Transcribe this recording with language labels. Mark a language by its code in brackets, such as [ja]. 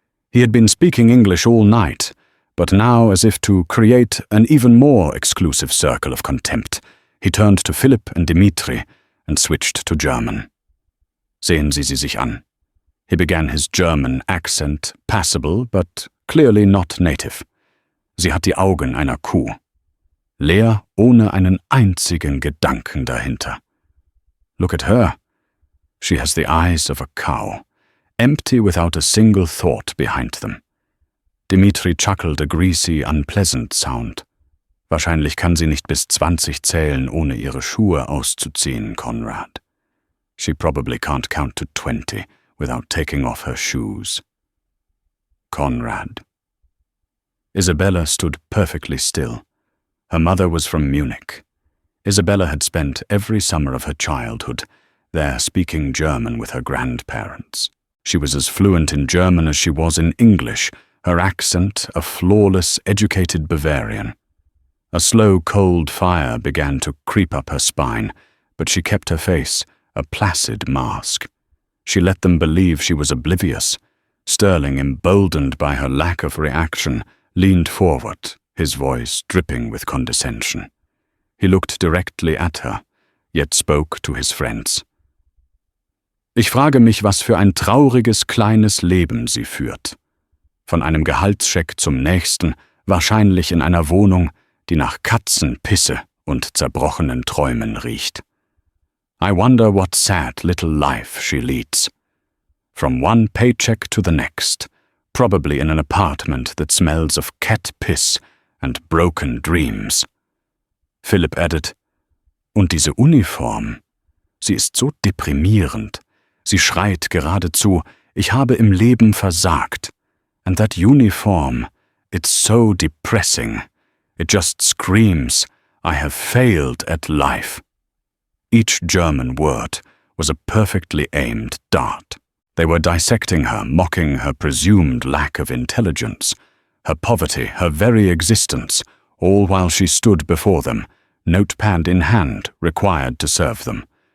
[en] He had been speaking English all night, but now, as if to create an even more exclusive circle of contempt, he turned to Philip and Dimitri and switched to German. [de] "Sehen Sie sich an." [en] He began his German accent, passable, but clearly not native. [de] "Sie hat die Augen einer Kuh. Leer ohne einen einzigen Gedanken dahinter. [en] Look at her. She has the eyes of a cow, empty without a single thought behind them." Dimitri chuckled a greasy, unpleasant sound. [de] "Wahrscheinlich kann sie nicht bis 20 zählen, ohne ihre Schuhe auszuziehen, Conrad. [en] She probably can't count to 20 without taking off her shoes." Conrad. Isabella stood perfectly still. Her mother was from Munich. Isabella had spent every summer of her childhood there speaking German with her grandparents. She was as fluent in German as she was in English, her accent a flawless, educated Bavarian. A slow, cold fire began to creep up her spine, but she kept her face a placid mask. She let them believe she was oblivious. Sterling, emboldened by her lack of reaction, leaned forward, his voice dripping with condescension. He looked directly at her, yet spoke to his friends. [de] Ich frage mich, was für ein trauriges kleines Leben sie führt. Von einem Gehaltscheck zum nächsten, wahrscheinlich in einer Wohnung, die nach Katzenpisse und zerbrochenen Träumen riecht. [en] I wonder what sad little life she leads. From one paycheck to the next, probably in an apartment that smells of cat piss and broken dreams. Philip added, [de] und diese Uniform, sie ist so deprimierend. Sie schreit geradezu, ich habe im Leben versagt. [en] And that uniform, it's so depressing. It just screams, I have failed at life. Each German word was a perfectly aimed dart. They were dissecting her, mocking her presumed lack of intelligence, her poverty, her very existence, all while she stood before them, notepad in hand, required to serve them.